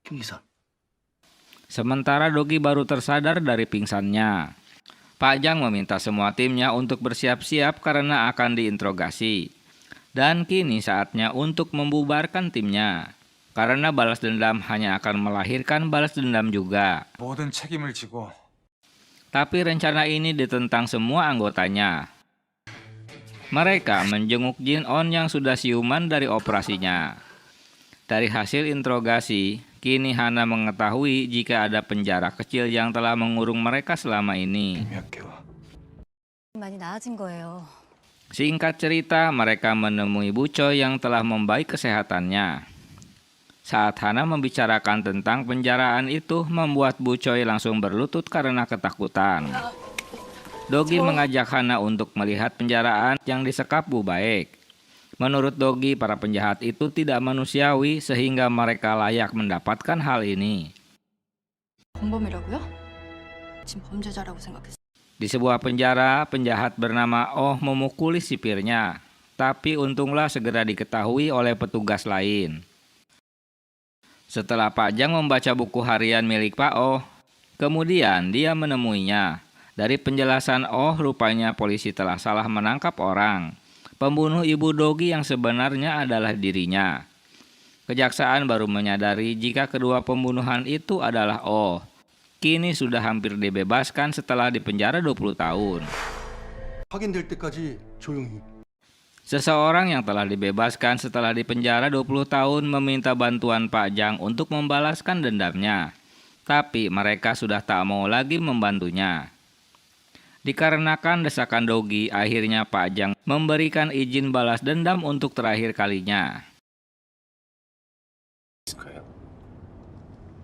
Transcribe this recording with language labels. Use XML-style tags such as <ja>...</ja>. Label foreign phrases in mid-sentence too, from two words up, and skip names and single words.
<id>Sementara Dogi baru tersadar dari pingsannya. Pak Jang meminta semua timnya untuk bersiap-siap karena akan diinterogasi. Dan kini saatnya untuk membubarkan timnya. Karena balas dendam hanya akan melahirkan balas dendam juga.</id> <ko>모든 책임을 지고</ko> <id>Tapi rencana ini ditentang semua anggotanya. Mereka menjenguk Jin-on yang sudah siuman dari operasinya. Dari hasil interogasi, kini Hana mengetahui jika ada penjara kecil yang telah mengurung mereka selama ini.</id> <ko>많이 나아진 거예요.</ko> <id>Singkat cerita, mereka menemui Bu Choi yang telah membaik kesehatannya. Saat Hana membicarakan tentang penjaraan itu, membuat Bu Choi langsung berlutut karena ketakutan. Dogi mengajak Hana untuk melihat penjaraan yang disekap Bu Baik. Menurut Dogi, para penjahat itu tidak manusiawi sehingga mereka layak mendapatkan hal ini.</id> <ko>공범이라고요? 지금 범죄자라고 생각했어.</ko> <id>Di sebuah penjara, penjahat bernama Oh memukuli sipirnya. Tapi untunglah segera diketahui oleh petugas lain. Setelah Pak Jang membaca buku harian milik Pak Oh, kemudian dia menemuinya. Dari penjelasan Oh, rupanya polisi telah salah menangkap orang. Pembunuh ibu Dogi yang sebenarnya adalah dirinya. Kejaksaan baru menyadari jika kedua pembunuhan itu adalah Oh. Kini sudah hampir dibebaskan setelah dipenjara 20 tahun.</id> <ko>확인될 때까지 조용히.</ko> <id>Seseorang yang telah dibebaskan setelah dipenjara 20 tahun meminta bantuan Pak Jang untuk membalaskan dendamnya. Tapi mereka sudah tak mau lagi membantunya. Dikarenakan desakan Dogi, akhirnya Pak Jang memberikan izin balas dendam untuk terakhir kalinya.</id>